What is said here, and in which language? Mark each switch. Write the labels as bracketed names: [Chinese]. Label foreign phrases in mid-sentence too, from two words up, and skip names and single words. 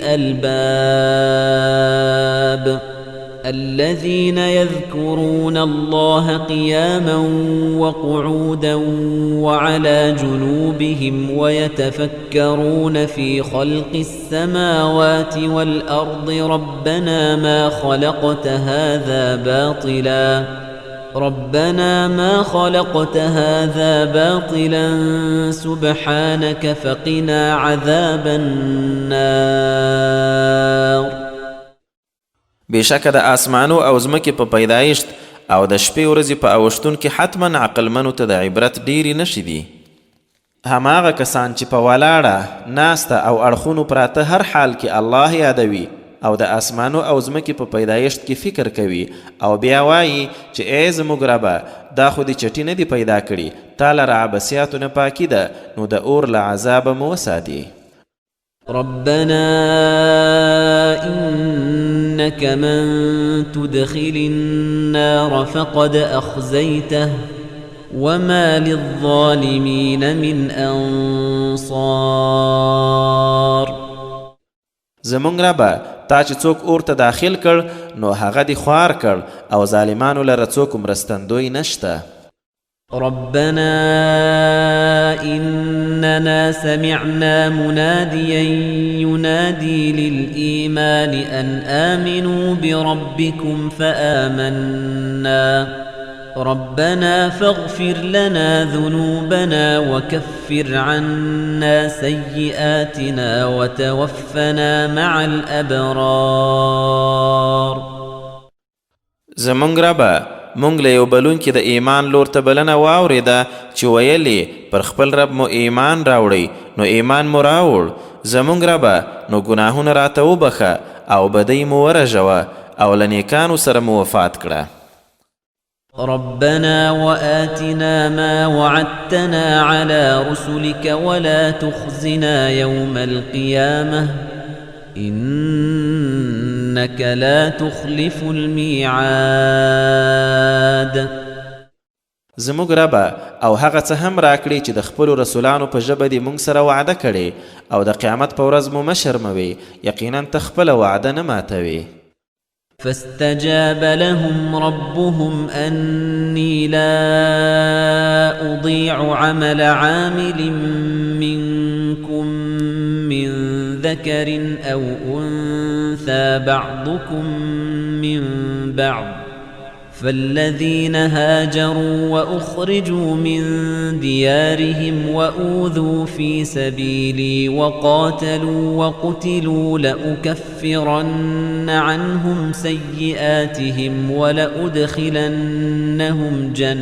[Arabic] الألباب الذين يذكرون الله قياما وقعودا وعلى جنوبهم ويتفكرون في خلق السماوات والأرض ربنا ما خلقت هذا باطلا سبحانك فقنا عذاب النار. [Pashto] بېشکه د آسمانو او ځمکې په پیدایشت او د شپې ورځې په اوښتون کې حتما عقلمنو ته د عبرت ډیرې نښې دي. هماغه کسان چې په ولاړه ناسته او اړخونو پراته هر حال کې الله یادوي او د آسمانو او ځمکې په پیدایشت کې فکر کوي او بیا وایي چې ای زموږ ربه دا خو دې چټي نه دي پیدا کړي، تا لره عبثیاتو نه پاکي ده، نو د اور له عذابه مو وساتي. [Arabic] ربنا إنك من تدخل النار فقد أخزيته وما للظالمين من أنصار. [Pashto] زمونږ ربه تا چې څوک اور ته داخل کړ نو هغه دې خوار کړ او ظالمانو لره څوک مرستندوی نشته. [Arabic] ربنا إننا سمعنا مناديا ينادي للإيمان أن آمنوا بربكم فآمنا ربنا فاغفر لنا ذنوبنا وكفر عنا سيئاتنا وتوفنا مع الأبرار. [Pashto] زمونږ ربه مونږ له یو بلونکي د ایمان لور ته بلنه واورېده چې ویلې پر خپل رب مو ایمان راوړئ، نو ایمان مو راوړ. زمونږ ربه نو ګناهونه راته وبخه او بدۍ مو ورژوه او له نیکانو سره مو وفات کړه. [Arabic] ربنا وآتنا ما وعدتنا على رسلك ولا تخزنا يوم القيامة إنك لا تخلف الميعاد. [Pashto] زموږ ربه او هغه څه هم راکړي چې د خپلو رسولانو په ژبه دې موږ سره وعده کړې او د قیامت په ورځ مو مه شرموي، یقینا ته خپله وعده نه ماتوي. [Arabic] فاستجاب لهم ربهم أني لا أضيع عمل عامل منكم من ذكر أو أنثى بعضكم من بعض، فالذين هاجروا وأخرجوا من ديارهم وأوذوا في سبيلي وقاتلوا وقتلوا لأكفرن عنهم سيئاتهم ولأدخلنهم